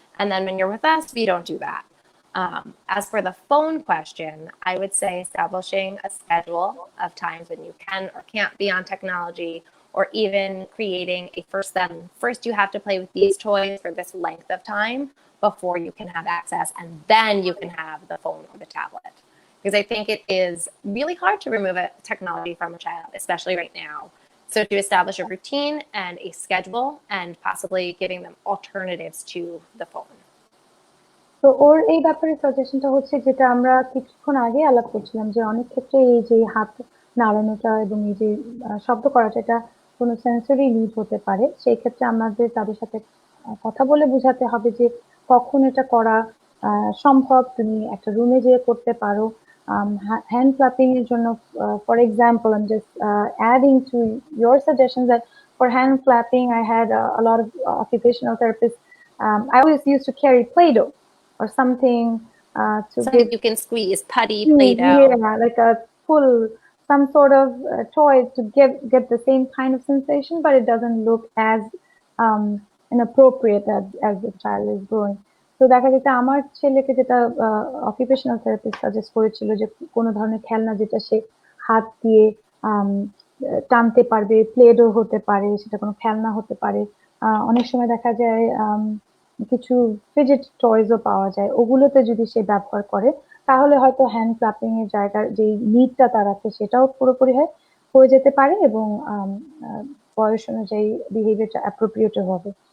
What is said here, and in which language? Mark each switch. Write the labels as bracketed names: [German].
[English] And then when you're with us, we don't do that. As for the phone question, I would say establishing a schedule of times when you can or can't be on technology, or even creating a first you have to play with these toys for this length of time before you can have access, and then you can have the phone or the tablet. Because I think it is really hard to remove a technology from a child, especially right now. So to establish a routine and a schedule, and possibly giving them alternatives to the phone. [Bangla] তো ওর এই ব্যাপারে সাজেশনটা হচ্ছে, যেটা আমরা কিছুক্ষণ আগে আলাপ করছিলাম, যে অনেক ক্ষেত্রে এই যে হাত নাড়ানোটা এবং এই যে শব্দ করাটা, এটা কোনো সেন্সরি নিড হতে পারে। সেই ক্ষেত্রে আমাদের তাদের সাথে কথা বলে বোঝাতে হবে যে কখন এটা করা সম্ভব, তুমি একটা রুমে যেয়ে করতে পারো। হ্যান্ড ক্লাপিং এর জন্য, for example, [English] I'm just adding to your suggestions that for hand clapping I had a lot of occupational therapists. I always used to carry Play-Doh or something to so give you can squeeze putty, Play-Doh. Yeah, like a pull, some sort of toy to get the same kind of sensation, but it doesn't look as inappropriate as the child is growing. [Bangla] তো দেখা যেটা আমার ছেলেকে যেটা occupational therapist suggest করেছিল, যে কোনো ধরনের খেলনা যেটা সে হাত দিয়ে টানতে পারবে, প্লেডো হতে পারে, সেটা কোনো খেলনা হতে পারে। অনেক সময় দেখা যায় কিছু ফিডজেট টয়সও পাওয়া যায়, ওগুলোতে যদি সে ব্যবহার করে তাহলে হয়তো হ্যান্ড ক্লাপিং এর জায়গার যে নিডটা তার আছে সেটাও পুরোপুরি হয়ে যেতে পারে, এবং বয়স অনুযায়ী বিহেভিয়ারটা অ্যাপ্রোপ্রিয়েট হবে।